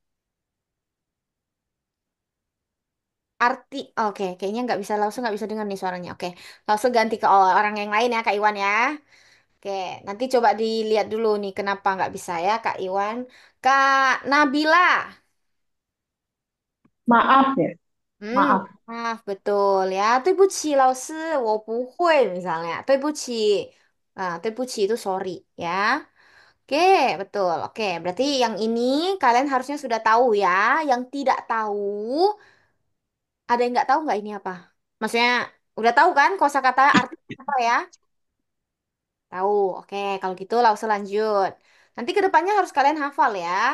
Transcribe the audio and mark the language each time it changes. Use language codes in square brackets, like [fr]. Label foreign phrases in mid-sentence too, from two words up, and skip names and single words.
[id] Arti, oke, kayaknya nggak bisa langsung nggak bisa dengar nih suaranya. Oke, langsung ganti ke orang yang lain ya, Kak Iwan ya. Oke, nanti coba dilihat dulu nih kenapa nggak bisa ya, Kak Iwan. Kak Nabila. Maaf ya, Hmm, maaf. maaf betul ya. [zh] 对不起 老师, 我不会 misalnya. [id] 对不起. Nah, 对不起 itu sorry ya. Oke, betul. Oke, berarti yang ini kalian harusnya sudah tahu ya. Yang tidak tahu, ada yang nggak tahu nggak ini apa? Maksudnya udah tahu kan kosakata artinya apa ya? Tahu. Oke, kalau gitu langsung lanjut. Nanti ke depannya harus kalian hafal ya.